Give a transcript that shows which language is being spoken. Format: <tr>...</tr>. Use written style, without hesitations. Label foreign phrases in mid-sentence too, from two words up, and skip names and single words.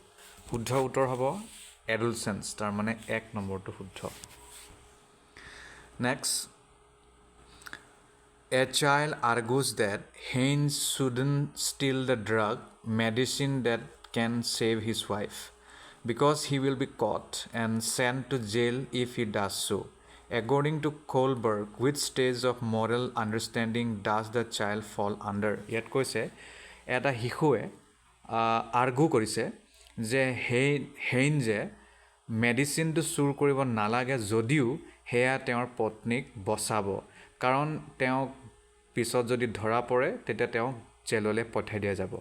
<as>শুদ্ধ উত্তৰ হ'ব এডলচেন্স, তাৰ মানে 1 নম্বৰটো শুদ্ধ।</as> <en>Next, a child argues that Heinz shouldn't steal the drug medicine that can save his wife because he will be caught and sent to jail if he does so'. According to Kohlberg, which stage of moral understanding does the child fall under?</en> <as>ইয়াত কৈছে, এটা শিশুৱে আৰ্গু কৰিছে যে হেইন যে মেডিচিনটো চুৰ কৰিব নালাগে, যদিও সেয়া তেওঁৰ পত্নীক বচাব, কাৰণ তেওঁক পিছত যদি ধৰা পৰে তেতিয়া তেওঁক জেললৈ পঠাই দিয়া যাব।</as>